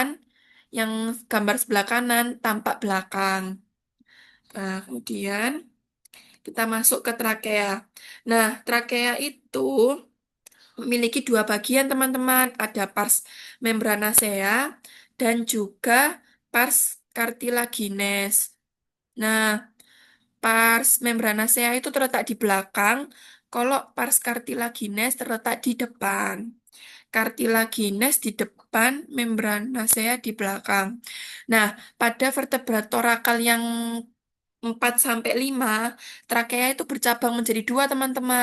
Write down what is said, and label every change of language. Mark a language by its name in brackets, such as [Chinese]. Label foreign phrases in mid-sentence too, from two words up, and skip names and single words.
[Indonesian] Yang gambar sebelah kanan tampak belakang. Nah, kemudian kita masuk ke trakea. Nah, trakea itu memiliki dua bagian, teman-teman. Ada [Latin] pars membranacea [Indonesian] dan juga [Latin] pars cartilaginous. [Indonesian] Nah, [Latin] pars membranacea [Indonesian] itu terletak di belakang, kalau [Latin] pars cartilaginous [Indonesian] terletak di depan. Cartilaginous di depan, membranacea di belakang. Nah, pada vertebrat torakal yang 4 sampai 5 trakea itu bercabang menjadi dua, teman-teman.